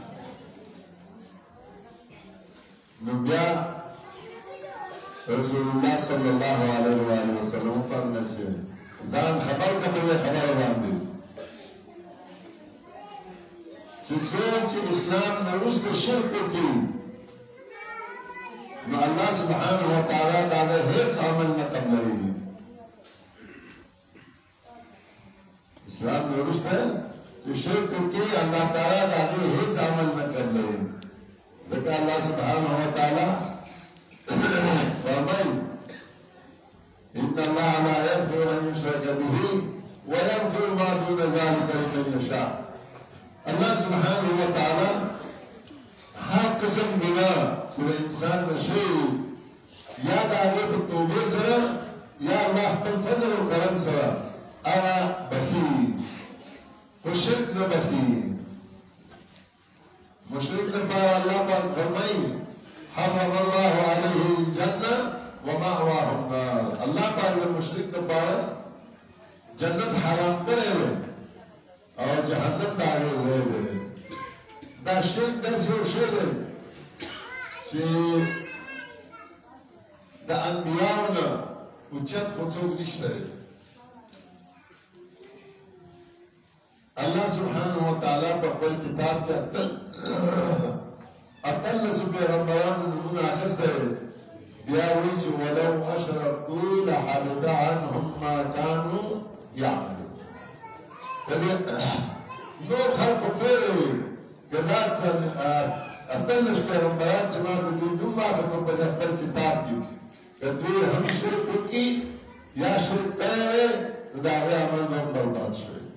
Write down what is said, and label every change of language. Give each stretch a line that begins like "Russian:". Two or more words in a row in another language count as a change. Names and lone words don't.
Pashto: نو بیا رسول الله
Arabic: صلی الله علیه و آله وسلم
Pashto: پر نشي ځان خبر کړي خبره باندې چې څوک چې اسلام نه وروسته شرک کوي نو
Arabic: الله سبحانه و تعالی
Pashto: دا هیڅ عمل نه قبلوي اسلام نه وروسته چې شرک کوي الله تعالی دا هیڅ عمل نه قبلوي ځکه
Arabic: الله سبحانه و تعالی
Pashto: فرمایي
Arabic: إن الله لا يغفر أن يشرك به ويغفر ما دون ذلك لمن يشاء الله سبحانه وتعالى
Pashto: هر قسم گناہ چې انسان نشي یا د هغه په توبه سره یا الله خپل فضل او کرم سره هغه بخي خو شرک نه بخي مشرک لپاره الله پاک فرمایي
Arabic: حرم الله عليه الجنة ومأواه النار
Pashto: الله پاک د مشرک لپاره جنت حرام کړی دی او جهنم د هغې ځای دی دا شرک داسې یو شی دی چې د انبیاو نه اوچت خو څوک نشته دی
Arabic: الله سبحانه وتعالی
Pashto: په خپل کتاب کې اتلسو پیغمبرانو نمونه اخیستی دی بیا وایي چې
Arabic: ولو اشرکوا لحبط عنهم ما كانوا يعملون
Pashto: نور خلقو پرېږدوي که دا اتلس پیغمبران چې ما د دوی نوم واخیستو په خپل کتاب کې که دوی هم شرک وکړي یا شرک کړی وی نو د هغې عمل به هم برباد شوی